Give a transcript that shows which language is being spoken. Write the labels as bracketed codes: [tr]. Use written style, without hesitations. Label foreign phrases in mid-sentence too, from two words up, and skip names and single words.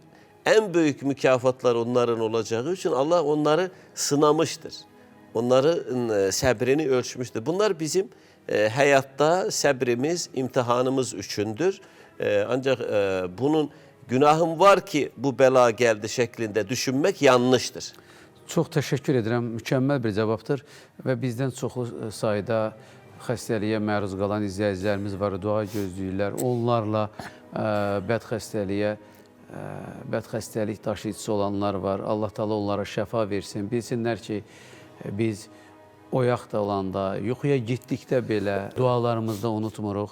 [tr] En büyük mükafatlar onların olacağı için Allah onları sınamıştır. Onların sabrini ölçmüştür. Bunlar bizim hayatta sabrimiz, imtihanımız üçündür. Ancak bunun günahım var ki bu bela geldi şeklinde düşünmek yanlıştır. [az] Çox təşəkkür edirəm. Mükəmməl bir cavabdır və bizdən çoxlu sayda xəstəliyə məruz qalan izləyicilərimiz var, dua gözləyirlər. Onlarla bədxəstəlik daşıyıcısı olanlar var. Allah Taala onlara şəfa versin. Bilsinlər ki, biz oyaq da olanda, yuxuya getdikdə belə dualarımızda unutmuruq.